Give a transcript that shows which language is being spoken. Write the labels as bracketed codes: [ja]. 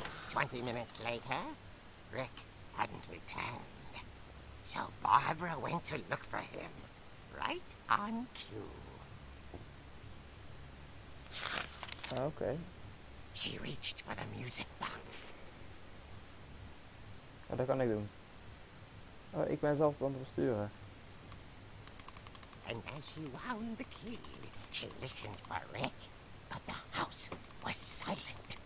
[en] 20 minutes later, Rick hadn't returned. So Barbara went to look for him, right on cue. [nl] Oké. [en] She reached for the music box. [nl] Ja, dat kan ik doen. Oh, ik ben zelf aan het besturen. [en] And as she wound the key, she listened for Rick, but the house was silent.